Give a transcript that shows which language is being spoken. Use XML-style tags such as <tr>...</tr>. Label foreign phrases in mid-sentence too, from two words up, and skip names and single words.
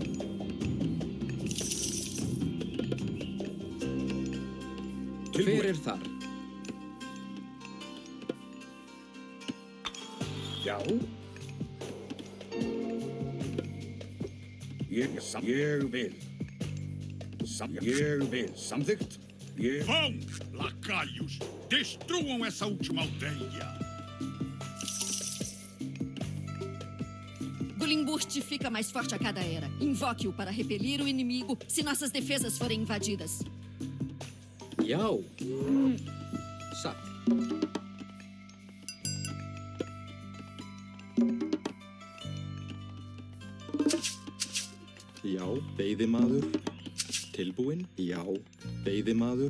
<is>Hver þar? Já. Ég vil. Ég vil. Samþykkt.</is> <pt>Vão, lacaios! Destruam essa última aldeia! Gullinburst fica mais forte a cada era. Invoque-o para repelir o inimigo se nossas defesas forem invadidas.</pt> <is>Já. Satt. Já, veiðimaður. Tilbúinn? Já, veiðimaður.</is>